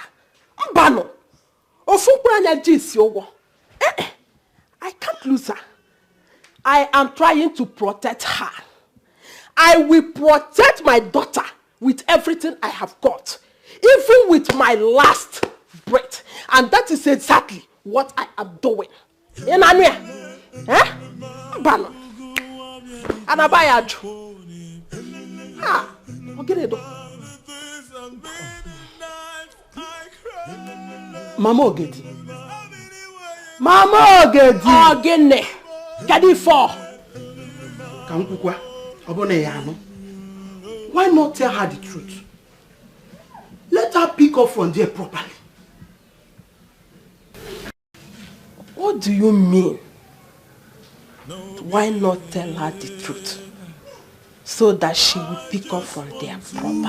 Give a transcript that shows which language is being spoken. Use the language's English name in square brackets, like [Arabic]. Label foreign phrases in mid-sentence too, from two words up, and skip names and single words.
[English] I can't lose her. I am trying to protect her. I will protect my daughter with everything I have got, even with my last breath. And that is exactly what I am doing. Mama Ogedi. Mama Ogedi. Ogene. Kadi for. Kankukwa. Obone yano. Why not tell her the truth? Let her pick up from there properly. What do you mean? Why not tell her the truth? So that she will pick up from there properly.